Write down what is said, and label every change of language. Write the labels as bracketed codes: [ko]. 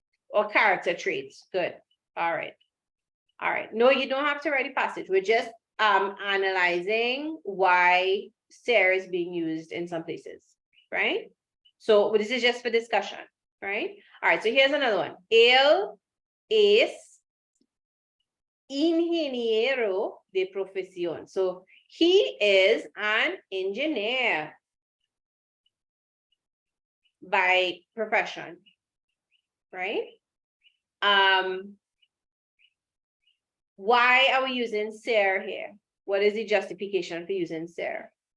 [en] Or character traits. Good. All right. All right. No, you don't have to write a passage. We're just analyzing why ser is being used in some places, right? So this is just for discussion, right? All right, so here's another one. [es] Él es ingeniero de profesión. [en] So he is an engineer by profession, right? Why are we using ser here? What is the justification for using ser?